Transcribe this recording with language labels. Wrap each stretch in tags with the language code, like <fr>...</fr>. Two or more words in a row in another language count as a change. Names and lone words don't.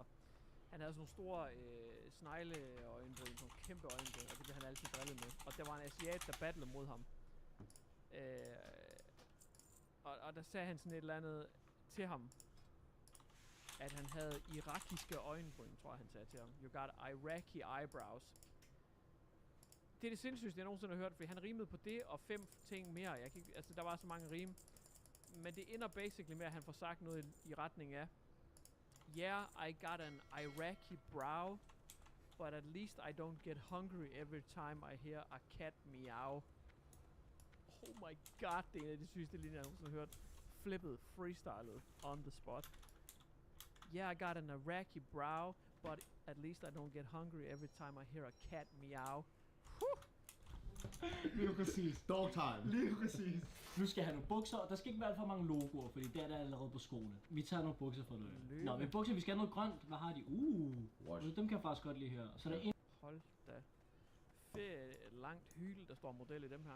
<da>Han havde sådan nogle store snegleøjenbryn, sådan nogle kæmpe øjenbryn, og det blev han altid drillet med. Og der var en asiat, der battlede mod ham. Og der sagde han sådan et eller andet til ham, at han havde irakiske øjenbryn, tror jeg han sagde til ham.</da> <en>You got Iraqi eyebrows.</en> <da>Det er det sindssygste, jeg nogensinde har hørt, fordi han rimede på det og 5 ting mere. Jeg kan ikke, altså der var så mange rim. Men det ender basically med, at han får sagt noget i retning af,</da> <en>yeah, I got an Iraqi brow, but at least I don't get hungry every time I hear a cat meow. Oh my god,</en> <da>det er en af de sygeste linjer, jeg nogensinde har hørt. Flippet, freestylet,</da> <en>on the spot. Yeah, I got an Iraqi brow, but at least I don't get hungry every time I hear a cat meow.</en> <da>Lige præcis.</da> <en>Dog time.</en> <da>Lige præcis. Nu skal jeg have nogle bukser, og der skal ikke være alt for mange logoer, fordi der er der allerede på skoene. Vi tager nogle bukser for det. Nå, men bukser, vi skal have noget grønt. Hvad har de? Dem kan jeg faktisk godt lide her. Så der er en... Hold da. Fedt langt hyle, der står model i dem her.</da>